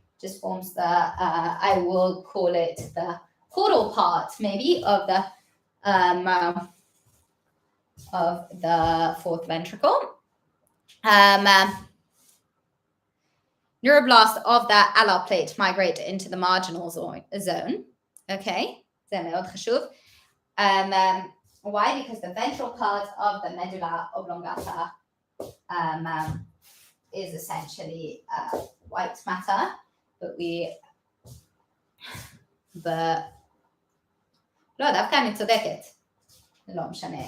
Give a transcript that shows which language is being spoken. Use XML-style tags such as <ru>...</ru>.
<en>Just forms the, I will call it the caudal part, maybe, of the fourth ventricle. Neuroblasts of the alar plate migrate into the marginal zone.</en> <he>Okay, זה מאוד חשוב.</he> <en>Why? Because the ventral part of the medulla oblongata is essentially white matter, but</en> <he>לא, דווקא אני צודקת. לא משנה.</he>